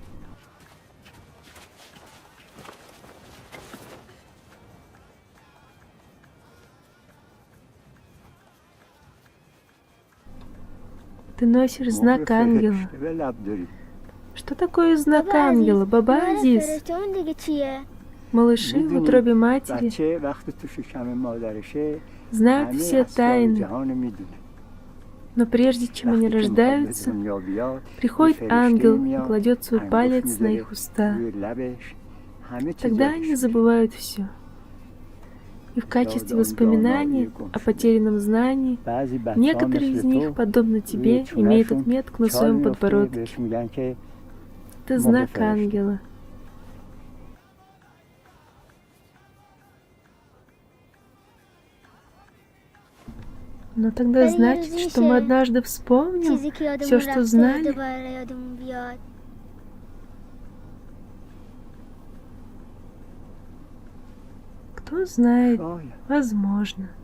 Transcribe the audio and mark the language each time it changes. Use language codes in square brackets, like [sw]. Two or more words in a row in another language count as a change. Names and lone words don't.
[ru] Ты носишь знак ангела. Что такое знак ангела, Баба Азиз? [fa] فرشته دیگه چیه؟ [ru] Малыши в утробе матери знают все тайны. Но прежде чем они рождаются, приходит ангел и кладет свой палец на их уста. Тогда они забывают все. И в качестве воспоминания о потерянном знании некоторые из них, подобно тебе, имеют отметку на своем подбородке. Это знак ангела. Но тогда значит, что мы однажды вспомним [fa] چیزی که [ru] все, [fa] یادمون [ru] что [fa] رفته [ru] знали. [fa] دوباره یادمون بیاد. [ru] Кто знает, возможно.